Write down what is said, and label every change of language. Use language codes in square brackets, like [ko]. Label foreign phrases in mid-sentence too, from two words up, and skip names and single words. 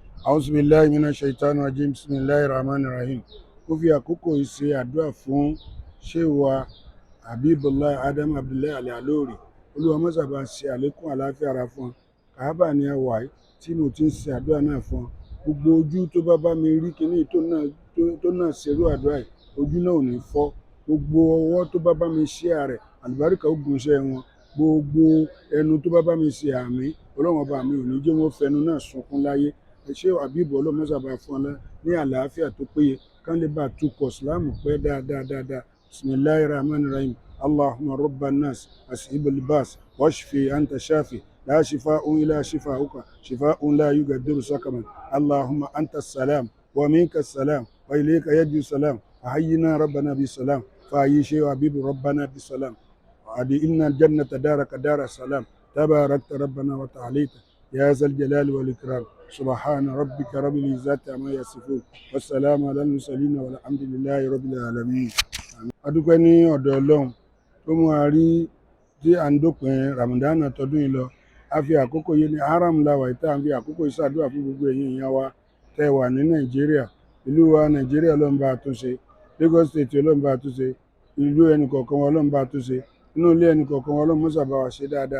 [ar] أعوذ بالله من الشيطان الرجيم بسم الله الرحمن الرحيم. [yo] Ó fi àkókò yìí ṣe àdúrà fún ṣéwà Habibullah Adam Abdullahi Al-Alori. Olúwa má ṣàbà ṣe àlékún àlàáfíà ara fún wọn. Kàábà ni a wà yìí tí mo ti ń ṣe àdúrà náà fún wọn. Gbogbo ojú tó bá mi rí kíní tó náà ṣerú àdúrà yìí, ojú náà ò ní fọ́. Gbogbo ọwọ́ tó bá mi ṣe àrẹ̀, àlùbáríkà ó gun iṣẹ́ wọn. Gbogbo ẹnu tó bá mi ṣe àmì, Ọlọ́run ọba mi ò ní jẹ́ wọ́n fẹnu náà sunkún láyé. Ṣé Habib Ọlọ́run má ṣàbà fún wọn ní àlàáfíà tó péye, kán lè bá tukọ̀ ìsìláàmù pẹ́ dáadáa. [ar] بسم الله الرحمن الرحيم. اللهم رب الناس أذهب البأس واشف أنت الشافي لا شفاء إلا شفاؤك شفاء لا يغادر سقما. اللهم أنت السلام ومنك السلام وإليك يعود السلام. حينا ربنا بالسلام فحي الشيخ حبيب ربنا بالسلام وأدخلنا الجنة دارك دار السلام. تباركت ربنا وتعاليت يا ذا الجلال والإكرام. سبحان ربك رب العزة عما يصفون والسلام على المرسلين والحمد لله رب العالمين. [yo] A dúpẹ́ ní ọ̀dọ̀ Ọlọ́run tó mú a rí tí à ń dópin Ramadan tọdún yìí lọ. A fi àkókò yìí ní haram láwà ìta, à ń fi àkókò yìí ṣàdúrà fún gbogbo ẹ̀yin èèyàn wa tẹ́ wà ní Nàìjíríà. Ìlú wa Nàìjíríà Ọlọ́run bá tún ṣe, Lagos State Ọlọ́run bá tún ṣe, ìlú ẹnìkọ̀ọ̀kan wa Ọlọ́run bá tún ṣe, inú ilé ẹnìkọ̀ọ̀kan wa Ọlọ́run má ṣàbà wá ṣe dáadáa.